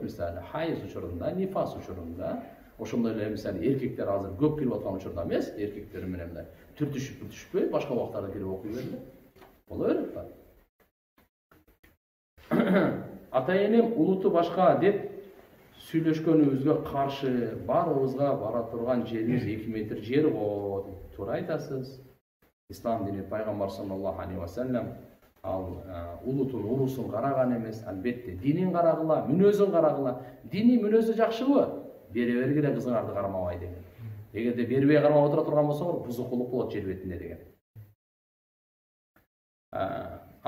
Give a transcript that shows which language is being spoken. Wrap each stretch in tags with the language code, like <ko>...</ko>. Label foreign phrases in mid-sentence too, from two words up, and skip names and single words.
<ky>Мисалы, хайыз учурунда, нифас учурунда, ошондой эле мисалы эркектер азыр көп кирип аткан учурда эмес, эркектер менен мындай түртүшүп, башка убактарда кирип окуй бергиле. Боло берет да. Ата-энем улуту башка деп сүйлөшкөнүбүзгө каршы, баарыбызга бара турган жерибиз 2 метр жер го деп туура айтасыз. Ислам дини пайгамбар</ky> <ar>صلى الله عليه وسلم</ar> <ky>ал улутун урусун караган эмес, албетте динин карагыла, мүнөзүн карагыла. Дини мүнөзү жакшыбы? Бере бергиле кызыңарды кармабай деген. Эгерде бербей кармап отура турган болсоңор, бузукулук болот жер бетинде деген.</ky>